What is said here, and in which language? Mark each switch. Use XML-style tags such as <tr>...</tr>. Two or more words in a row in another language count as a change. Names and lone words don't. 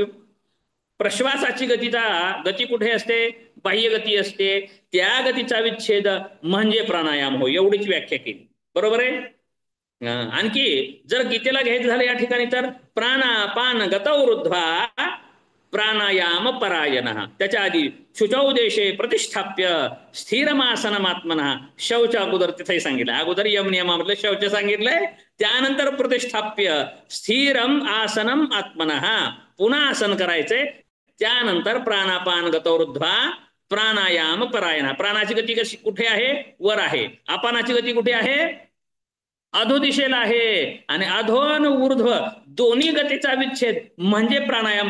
<mr>प्रश्वासाची गती कुठे असते? बाह्य गती असते, त्या गतीचा विच्छेद म्हणजे प्राणायाम होय. एवढीच व्याख्या केली, बरोबर आहे. आणखी जर गीतेला घ्यायचं झालं या ठिकाणी तर</mr> <sa>प्राणापान गतौरुध्वा प्राणायाम परायण.</sa> <mr>त्याच्या आधी</mr> <sa>शुचौ देशे प्रतिष्ठाप्य स्थिरमासनमात्मनः.</sa> <mr>शौच अगोदर तिथेही सांगितलं, अगोदर यम नियमामधलं शौच सांगितलंय, त्यानंतर</mr> <sa>प्रतिष्ठाप्य स्थिरम आसनम आत्मनः,</sa> <mr>पुन्हा आसन करायचंय, त्यानंतर</mr> <sa>प्राणापान गतौरुध्वा प्राणायाम परायणा.</sa> <mr>प्राणाची गती कशी कुठे आहे? वर आहे. अपानाची गती कुठे आहे? अधोदिशेला आहे. आणि अधो आणि ऊर्ध्व दोन्ही गतीचा विच्छेद म्हणजे प्राणायाम.</mr>